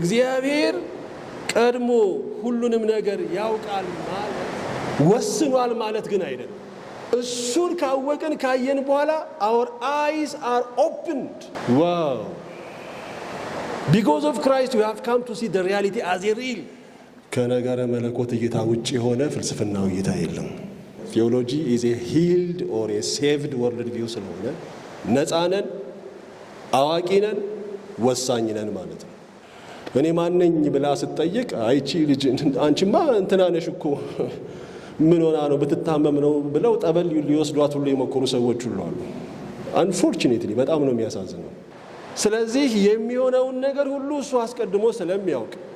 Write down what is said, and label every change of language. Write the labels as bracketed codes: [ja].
[am] እግዚአብሔር ቀድሞ ሁሉንም ነገር ያውቃል ማለት ወስኗል ማለት ግን አይደለም። እሱን ካወቅን ካየን በኋላ [en] our eyes are opened. Wow. Because of Christ we have come to see the reality as a real. [am] ከነገረ መለኮት እይታ ውጪ የሆነ ፍልስፍናዊ እይታ የለም። ቴዎሎጂ [en] is a healed or a saved world view [am] ስለሆነ ነፃ ነን፣ አዋቂ ነን፣ ወሳኝ ነን ማለት ነው። እኔ ማንነኝ ብላ ስትጠይቅ አይቺ ልጅ አንቺማ እንትና ነሽ እኮ ምን ሆና ነው ብትታመም ነው ብለው ጠበል ሊወስዷት ሁሉ የሞከሩ ሰዎች ሁሉ አሉ። አንፎርቹኔትሊ በጣም ነው የሚያሳዝነው። ስለዚህ የሚሆነውን ነገር ሁሉ እሱ አስቀድሞ ስለሚያውቅ